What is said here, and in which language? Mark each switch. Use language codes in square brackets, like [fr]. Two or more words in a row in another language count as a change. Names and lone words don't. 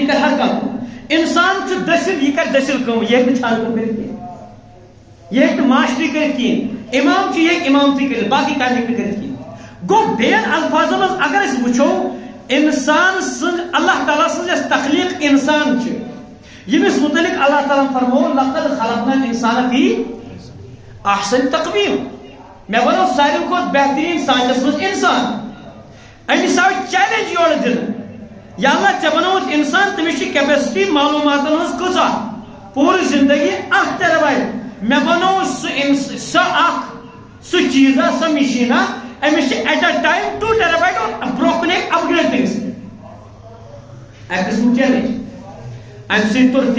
[ks] یہِ کرِ ہر کانٛہہ کٲم انسان چھُ دٔسِل یہِ کرِ دٔسِل کٲم یہِ ہیٚکہِ نہٕ چھانہٕ کٲم کٔرِتھ کینٛہہ یہِ ہیٚکہِ نہٕ ماشٹری کٔرِتھ کِہیٖنۍ اِمام چھُ یہِ ہیٚکہِ اِمامتی کٔرِتھ باقٕے کامہِ ہیٚکہِ نہٕ کٔرِتھ کِہیٖنۍ گوٚو بیٚین الفاظن منٛز اگر أسۍ وٕچھو انسان سٕنٛز اللہ تعالیٰ سٕنٛز یۄس تخلیٖق انسان چھِ ییٚمِس متعلق اللہ تعالیٰ فرموو [ar] لقد خلقنا الانسان فی احسن تقویٖم [ks] مےٚ بنوو ساروی کھۄتہٕ بہتریٖن سانچس منٛز انسان أمِس آو چیلنج یورٕ دِنہٕ یا اللہ ژےٚ بنووُتھ انسان تٔمِس چھِ کیپیسٹی معلوٗماتن ہٕنٛز کۭژاہ پوٗرٕ زندگی 1 ٹیرابایٹ مےٚ بنوو سُہ چیٖزا سۄ مِشیٖنا أمِس چھِ [en] at a time [ks] 2 ٹیرابایٹ اور برونٛہہ کُن ہیٚکہِ اپگریڈ تہِ گٔژھِتھ اکہِ قٕسمُک چیلنج امہِ سۭتۍ